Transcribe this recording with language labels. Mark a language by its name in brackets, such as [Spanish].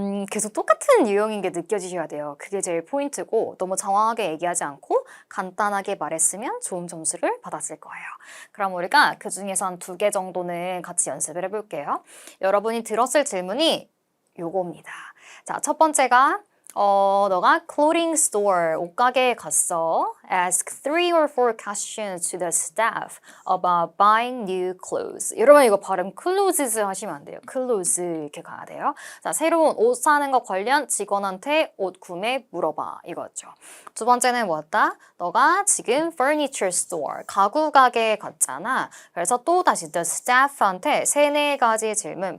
[Korean] 계속 똑같은 유형인 게 느껴지셔야 돼요. 그게 제일 포인트고 너무 장황하게 얘기하지 않고 간단하게 말했으면 좋은 점수를 받았을 거예요. 그럼 우리가 그중에서 한 2개 정도는 같이 연습을 해볼게요. 여러분이 들었을 질문이 요겁니다. 자, 첫 번째가 너가 clothing store, 옷가게에 갔어. [English] Ask 3 or 4 questions to the staff about buying new clothes. [Korean] 여러분 이거 발음 clothes 하시면 안 돼요. clothes 이렇게 가야 돼요. 자, 새로운 옷 사는 거 관련 직원한테 옷 구매 물어봐. 이거죠. 두 번째는 뭐였다? 너가 지금 furniture store, 가구 가게에 갔잖아. 그래서 또 다시 the staff한테 3-4가지 질문.